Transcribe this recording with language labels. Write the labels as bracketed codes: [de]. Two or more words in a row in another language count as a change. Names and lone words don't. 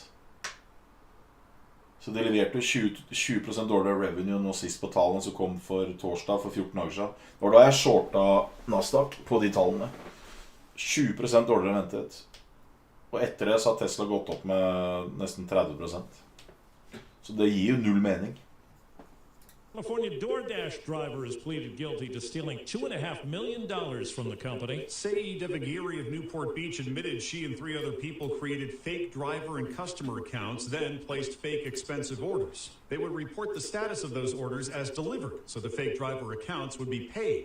[no] Så de leverte 20% dårligere revenue nå sist på tallene som kom for torsdag for 14 dager siden. Det var da jeg shorta Nasdaq på de tallene. 20% dårligere enn ventet. Og etter det så har Tesla gått opp med nesten 30%. Så det gir jo null mening. [en] California DoorDash driver has pleaded guilty to stealing $2.5 million from the company. Saeed Devagiri of Newport Beach admitted she and 3 other people created fake driver and customer accounts, then placed fake expensive orders. They would report the status of those orders as delivered, so the fake driver accounts would be paid.